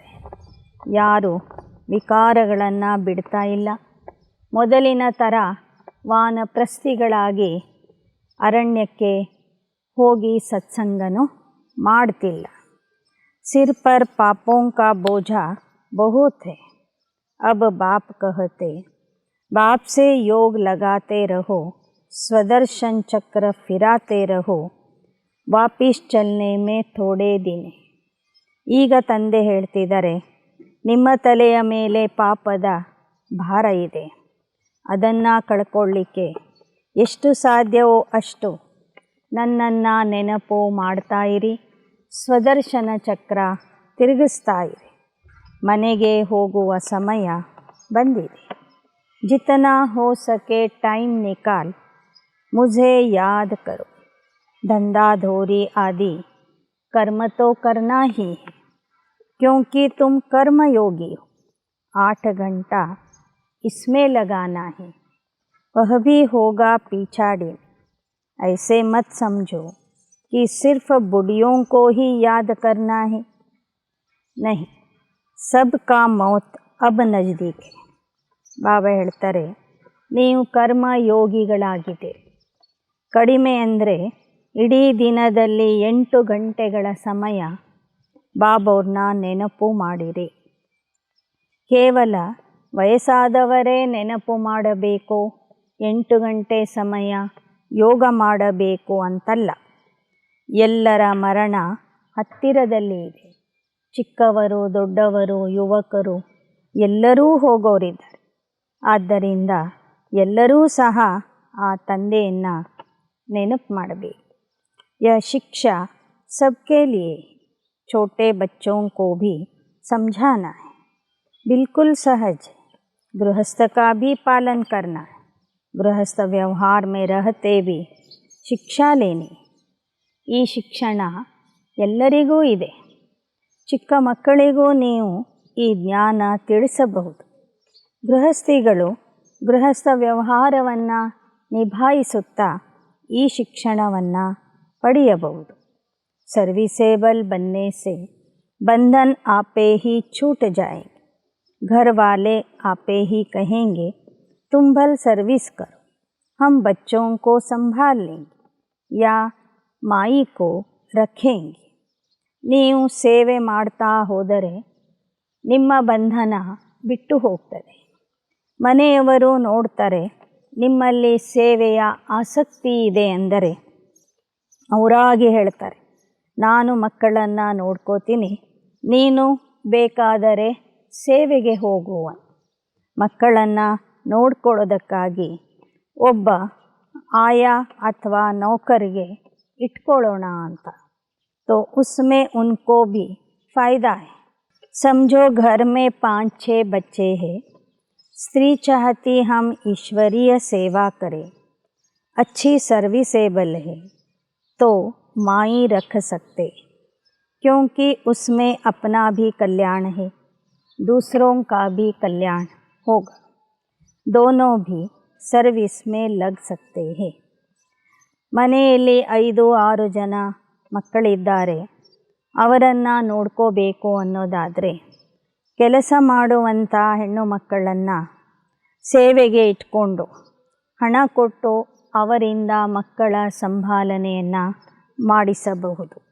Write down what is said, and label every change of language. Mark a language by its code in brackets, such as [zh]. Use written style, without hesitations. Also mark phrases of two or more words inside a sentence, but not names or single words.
[kn] ಯಾರು ವಿಕಾರಗಳನ್ನು ಬಿಡ್ತಾ ಇಲ್ಲ. ಮೊದಲಿನ ಥರ ವಾನಪ್ರಸ್ಥಿಗಳಾಗಿ ಅರಣ್ಯಕ್ಕೆ ಹೋಗಿ ಸತ್ಸಂಗನೂ ಮಾಡ್ತಿಲ್ಲ. [hi] सिर पर पापों का बोझा बहुत है. अब बाप कहते, बाप से योग लगाते रहो, स्वदर्शन चक्र फिराते रहो, वापिस चलने में थोड़े दिन. [kn] ಈಗ ತಂದೆ ಹೇಳ್ತಿದ್ದಾರೆ, ನಿಮ್ಮ ತಲೆಯ ಮೇಲೆ ಪಾಪದ ಭಾರ ಇದೆ, ಅದನ್ನು ಕಳ್ಕೊಳ್ಳಿಕ್ಕೆ ಎಷ್ಟು ಸಾಧ್ಯವೋ ಅಷ್ಟು ನನ್ನನ್ನು ನೆನಪು ಮಾಡ್ತಾ ಇರಿ, ಸ್ವದರ್ಶನ ಚಕ್ರ ತಿರುಗಿಸ್ತಾ ಇರಿ. ಮನೆಗೆ ಹೋಗುವ ಸಮಯ ಬಂದಿದೆ. [hi] जितना हो सके टाइम निकाल मुझे याद करो. धंधा धोरी आदि कर्म तो करना ही है क्योंकि तुम कर्मयोगी हो. 8 घंटा इसमें लगाना है, वह भी होगा पिछाड़ी में. ऐसे मत समझो कि सिर्फ बुढ़ियों को ही याद करना है. नहीं, सबका मौत अब नज़दीक है. [kn] ಬಾಬಾ ಹೇಳ್ತಾರೆ, ನೀವು ಕರ್ಮಯೋಗಿಗಳಾಗಿದ್ದೀರಿ. ಕಡಿಮೆ ಅಂದರೆ ಇಡೀ ದಿನದಲ್ಲಿ 8 ಗಂಟೆಗಳ ಸಮಯ ಬಾಬವ್ರನ್ನ ನೆನಪು ಮಾಡಿರಿ. ಕೇವಲ ವಯಸ್ಸಾದವರೇ ನೆನಪು ಮಾಡಬೇಕು, 8 ಗಂಟೆ ಸಮಯ ಯೋಗ ಮಾಡಬೇಕು ಅಂತಲ್ಲ. ಎಲ್ಲರ ಮರಣ ಹತ್ತಿರದಲ್ಲಿ ಇದೆ. ಚಿಕ್ಕವರು, ದೊಡ್ಡವರು, ಯುವಕರು ಎಲ್ಲರೂ ಹೋಗೋರಿದ್ದಾರೆ. ಆದ್ದರಿಂದ ಎಲ್ಲರೂ ಸಹ ಆ ತಂದೆಯನ್ನು ನೆನಪು ಮಾಡಬೇಕು. [hi] यह शिक्षा सबके लिए, छोटे बच्चों को भी समझाना है. बिल्कुल सहज. गृहस्थ का भी पालन करना है. गृहस्थ व्यवहार में रहते भी शिक्षा लेनी. [kn] ಈ ಶಿಕ್ಷಣ ಎಲ್ಲರಿಗೂ ಇದೆ. ಚಿಕ್ಕ ಮಕ್ಕಳಿಗೂ ನೀವು ಈ ಜ್ಞಾನ ತಿಳಿಸಬಹುದು. ಗೃಹಸ್ಥಿಗಳು ಗೃಹಸ್ಥ ವ್ಯವಹಾರವನ್ನು ನಿಭಾಯಿಸುತ್ತಾ ಈ ಶಿಕ್ಷಣವನ್ನು ಪಡೆಯಬಹುದು. [hi] सर्विसेबल बनने से बंधन आपे ही छूट जाएंगे. घर वाले आपे ही कहेंगे, तुम भल सर्विस करो, हम बच्चों को संभाल लेंगे या माई को रखेंगे. [kn] ನೀವು ಸೇವೆ ಮಾಡ್ತಾ ಹೋದರೆ ನಿಮ್ಮ ಬಂಧನ ಬಿಟ್ಟು ಹೋಗ್ತದೆ. ಮನೆಯವರು ನೋಡ್ತಾರೆ ನಿಮ್ಮಲ್ಲಿ ಸೇವೆಯ ಆಸಕ್ತಿ ಇದೆ ಅಂದರೆ ಅವರಾಗಿ ಹೇಳ್ತಾರೆ, ನಾನು ಮಕ್ಕಳನ್ನು ನೋಡ್ಕೋತೀನಿ, ನೀನು ಬೇಕಾದರೆ ಸೇವೆಗೆ ಹೋಗುವ. ಮಕ್ಕಳನ್ನು ನೋಡ್ಕೊಳ್ಳೋದಕ್ಕಾಗಿ ಒಬ್ಬ ಆಯಾ ಅಥವಾ ನೌಕರಿಗೆ ಇಟ್ಕೊಳ್ಳೋಣ ಅಂತ. [hi] तो उसमें उनको भी फ़ायदा है. समझो घर में 5-6 बच्चे हैं, स्त्री चाहती हम ईश्वरीय सेवा करें, अच्छी सर्विसेबल है तो माई रख सकते, क्योंकि उसमें अपना भी कल्याण है, दूसरों का भी कल्याण होगा, दोनों भी सर्विस में लग सकते हैं. [kn] ಮನೆಯಲ್ಲಿ 5-6 ಜನ ಮಕ್ಕಳಿದ್ದಾರೆ, ಅವರನ್ನು ನೋಡ್ಕೋಬೇಕು ಅನ್ನೋದಾದರೆ ಕೆಲಸ ಮಾಡುವಂಥ ಹೆಣ್ಣು ಮಕ್ಕಳನ್ನು ಸೇವೆಗೆ ಇಟ್ಕೊಂಡು ಹಣ ಕೊಟ್ಟು ಅವರಿಂದ ಮಕ್ಕಳ ಸಂಭಾಲನೆಯನ್ನು ಮಾಡಿಸಬಹುದು.